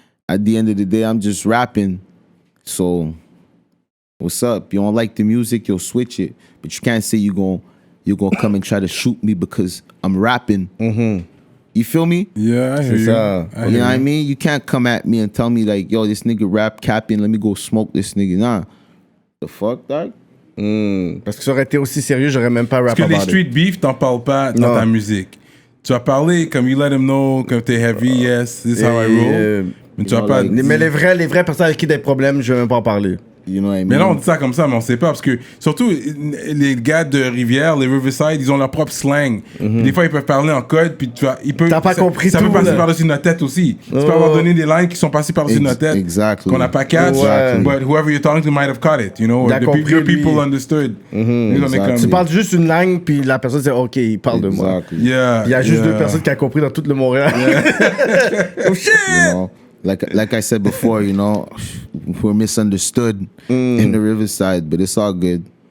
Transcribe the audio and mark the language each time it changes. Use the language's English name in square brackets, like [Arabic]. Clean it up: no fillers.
[English] At the end of the day, I'm just rapping. So, what's up? You don't like the music, you'll switch it. But you can't say you're gonna come and try to shoot me because I'm rapping. You feel me? Yeah, I hear you. You know what I mean? You can't come at me and tell me like, yo, this nigga rap capping, let me go smoke this nigga. Nah. The fuck, dog? [French] Parce que ça aurait été aussi sérieux, j'aurais même pas [English] rap about it. [French] Parce que les street beef, t'en parles pas dans ta musique. Tu vas parler comme [English] you let them know, [French] comme t'es [English] heavy, yes, this is how I roll. [French] Mais tu vas pas... Mais les vraies personnes avec qui des problèmes, je vais même pas en parler. [English] You know what I mean? [French] Mais là, on dit ça comme ça, mais on sait pas. Parce que, surtout, les gars de Rivière, les Riverside, ils ont leur propre slang. Des fois, ils peuvent parler en code, puis t'as pas compris ça tout, peut passer là. par-dessus notre tête aussi. Tu peux avoir donné des lines qui sont passées par-dessus notre tête. [English] Exactly. [French] Qu'on n'a pas catch, [English] but whoever you're talking to might have caught it, you know? The people understood. Exactly. [French] Tu parles juste une langue, puis la personne dit, OK, il parle de moi. [English] Yeah, [French] Il y a juste deux personnes qui ont compris dans tout le Montréal. [English] Oh shit! You know, like I said before, you know, we're misunderstood in the Riverside, but it's all good.